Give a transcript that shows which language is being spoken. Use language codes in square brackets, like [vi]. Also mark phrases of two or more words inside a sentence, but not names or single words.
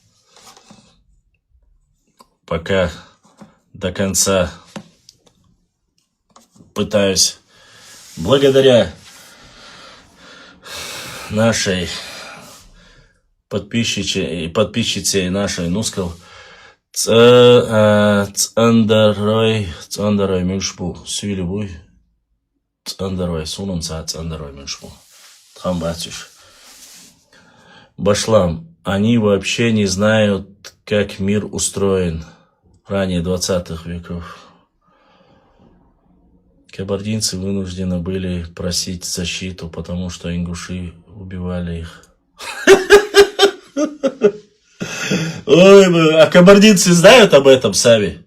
[ru] Пока до конца пытаюсь. Благодаря нашей подписчице нашей Нускал Цандарой Мюшпу Сюлебуй Цандарой Сунунца Цандарой Мюшпу Тхамбатюш Башлам. Они вообще не знают, как мир устроен ранее 20-х веков. Кабардинцы вынуждены были просить защиту, потому что ингуши убивали их. Ой, а кабардинцы знают об этом сами?